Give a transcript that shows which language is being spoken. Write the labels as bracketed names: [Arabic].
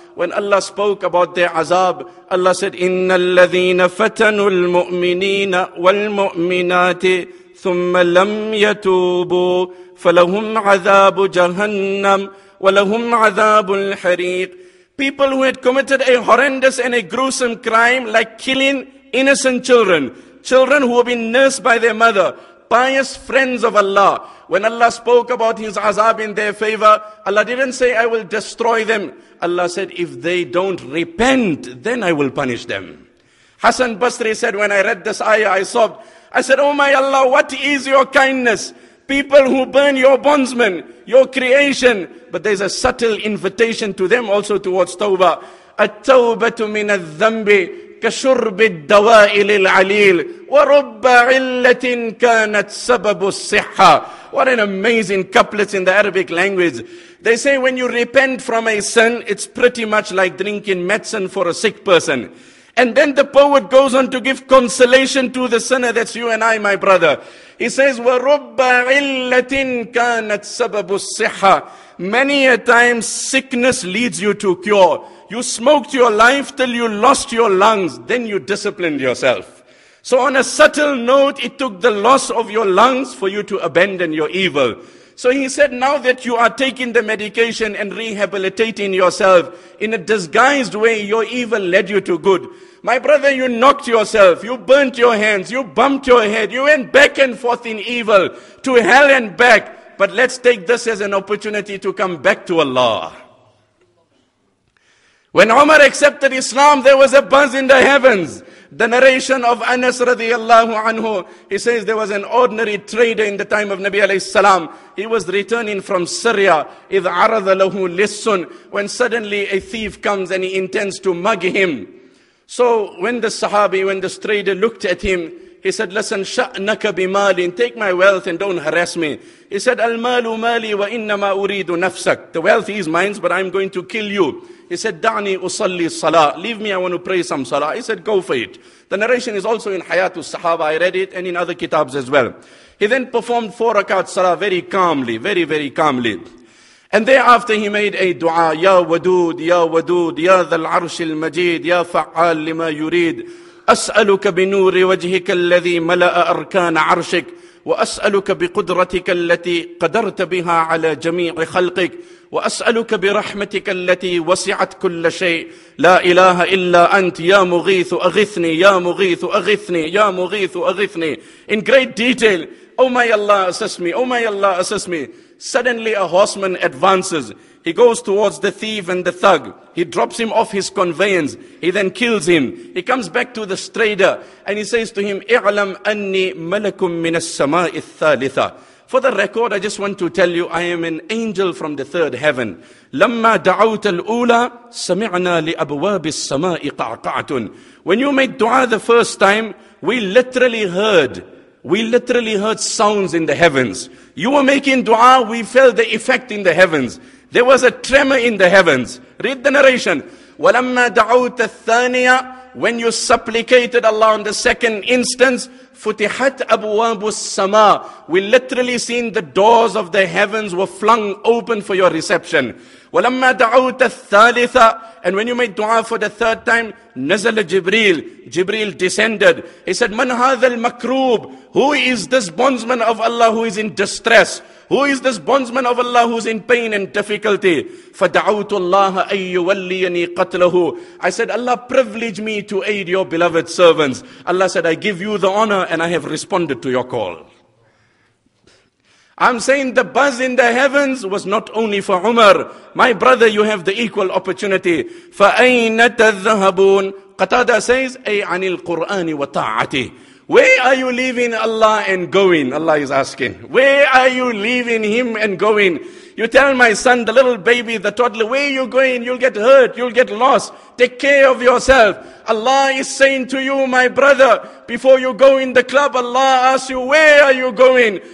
[English] When Allah spoke about their azab, Allah said, [Arabic] إِنَّ الَّذِينَ فَتَنُوا الْمُؤْمِنِينَ وَالْمُؤْمِنَاتِ ثُمَّ لَمْ يَتُوبُوا فَلَهُمْ عَذَابُ جَهَنَّمْ وَلَهُمْ عَذَابُ الْحَرِيقِ. [English] People who had committed a horrendous and a gruesome crime like killing innocent children, children who have been nursed by their mother, pious friends of Allah. When Allah spoke about His azab in their favor, Allah didn't say, I will destroy them. Allah said, if they don't repent, then I will punish them. Hassan Basri said, when I read this ayah, I sobbed. I said, oh my Allah, what is your kindness? People who burn your bondsmen, your creation. But there's a subtle invitation to them also towards tawbah. [Arabic] At-tawbatu min al-dhanbi كشرب الدواء للعليل ورب علة كانت سبب الصحة. [English] What an amazing couplets in the Arabic language. They say when you repent from a sin, it's pretty much like drinking medicine for a sick person. And then the poet goes on to give consolation to the sinner. That's you and I, my brother. He says, [Arabic] وَرُبَّ عِلَّةٍ كَانَتْ سَبَبُ الصِّحَّةِ. [English] Many a time sickness leads you to cure. You smoked your life till you lost your lungs. Then you disciplined yourself. So on a subtle note, it took the loss of your lungs for you to abandon your evil. So he said, now that you are taking the medication and rehabilitating yourself, in a disguised way, your evil led you to good. My brother, you knocked yourself, you burnt your hands, you bumped your head, you went back and forth in evil, to hell and back. But let's take this as an opportunity to come back to Allah. When Umar accepted Islam, there was a buzz in the heavens. The narration of Anas radiallahu anhu, he says there was an ordinary trader in the time of Nabi alayhi salam. He was returning from Syria. [Arabic] إِذْ عَرَضَ لَهُ لِسٌ. [English] When suddenly a thief comes and he intends to mug him. So when the trader looked at him, he said, listen, [Arabic] شَأْنَكَ بِمَالٍ. [English] Take my wealth and don't harass me. He said, [Arabic] الْمَالُ مَالِي وَإِنَّمَا أُرِيدُ نَفْسَكَ. [English] The wealth is mine, but I'm going to kill you. He said, [Arabic] دعني أصلي الصلاة. [English] Leave me, I want to pray some salah. He said, go for it. The narration is also in Hayatus Sahaba. I read it and in other kitabs as well. He then performed 4 rakat salah very calmly, very, very calmly. And thereafter he made a dua. [Arabic] Ya Wadud, Ya Wadud, Ya Dhal Arsh al-Majid, Ya Fa'al lima yurid. أسألك بنور وجهك الذي ملأ أركان عرشك وأسألك بقدرتك التي قدرت بها على جميع خلقك وأسألك برحمتك التي وسعت كل شيء لا إله إلا أنت يا مغيث أغثني يا مغيث أغثني يا مغيث أغثني. [English] In great detail, oh my Allah, assist me, oh my Allah, assist me. Suddenly a horseman advances. He goes towards the thief and the thug. He drops him off his conveyance. He then kills him. He comes back to the trader and he says to him, [Arabic] اعلم أني ملك من السماء الثالثة. [English] For the record, I just want to tell you, I am an angel from the 3rd heaven. [Arabic] لما دعوت الأولى سمعنا لأبواب السماء قعقعة. [English] When you made dua the first time, we literally heard sounds in the heavens. You were making dua, we felt the effect in the heavens. There was a tremor in the heavens. Read the narration. [Arabic] وَلَمَّا دَعَوْتَ الثَّانِيَةِ. [English] When you supplicated Allah on the second instance, [Arabic] فُتِحَتْ أَبْوَابُ السَّمَاءِ. [English] We literally seen the doors of the heavens were flung open for your reception. [Arabic] وَلَمَّا دَعَوْتَ الثَّالِثَةِ. [English] And when you made dua for the 3rd time, [Arabic] نَزَلَ جِبْرِيل. [English] Jibreel descended. He said, [Arabic] مَنْ هَذَا الْمَكْرُوبِ. [English] Who is this bondsman of Allah who is in distress? Who is this bondsman of Allah who's in pain and difficulty? [Arabic] فَدَعَوْتُ اللَّهَ أَن يُوَلِّيَنِي قَتْلَهُ. [English] I said, Allah privilege me to aid your beloved servants. Allah said, I give you the honor and I have responded to your call. I'm saying the buzz in the heavens was not only for Umar. My brother, you have the equal opportunity. [Arabic] فَأَيْنَ تَذْهَبُونَ. [English] Qatada says, [Arabic] أي عن القرآن وطاعته. [English] Where are you leaving Allah and going? Allah is asking. Where are you leaving Him and going? You tell my son, the little baby, the toddler, where are you going? You'll get hurt, you'll get lost. Take care of yourself. Allah is saying to you, my brother, before you go in the club, Allah asks you, where are you going?